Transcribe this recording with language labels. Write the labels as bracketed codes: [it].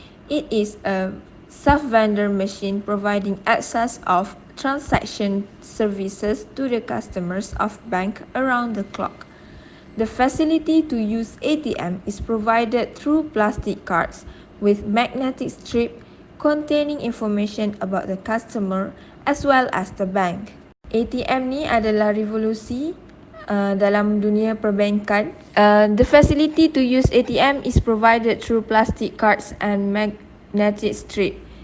[en] It is a self-vendor machine providing access of transaction services to the customers of bank around the clock. The facility to use ATM is provided through plastic cards with magnetic strip containing information about the customer as well as the bank. [ms] ATM ni adalah revolusi dalam dunia perbankan. [en] The facility to use ATM is provided through plastic cards and magnetic strip.